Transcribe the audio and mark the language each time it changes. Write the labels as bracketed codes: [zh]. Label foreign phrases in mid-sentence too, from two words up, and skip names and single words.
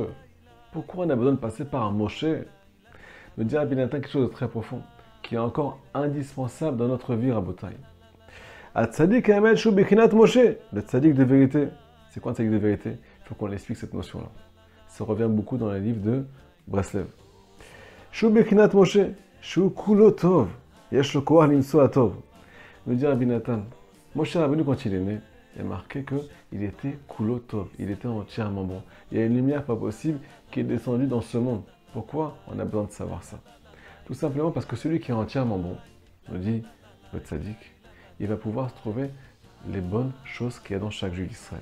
[fr] Pourquoi on a besoin de passer par Moshe? Me dit Rabbi Nathan quelque chose de très profond, qui est encore indispensable dans notre vie, Rabotai. [he] הצדיק אמת שהוא בבחינת משה, [fr] le Tzadik de vérité. C'est quoi un Tzadik de vérité? Il faut qu'on explique cette notion-là. Ça revient beaucoup dans les livres de Breslev. [he] שהוא בבחינת משה, שהוא כולו טוב, יש לו כח למצוא הטוב. [fr] Me dit Rabbi Nathan, Moshe Rabbeinu, quand il est né, il est marqué qu'il était Kulotov, il était entièrement bon. Il y a une lumière pas possible qui est descendue dans ce monde. Pourquoi on a besoin de savoir ça? Tout simplement parce que celui qui est entièrement bon, nous dit le tzaddik, il va pouvoir trouver les bonnes choses qu'il y a dans chaque juif d'Israël.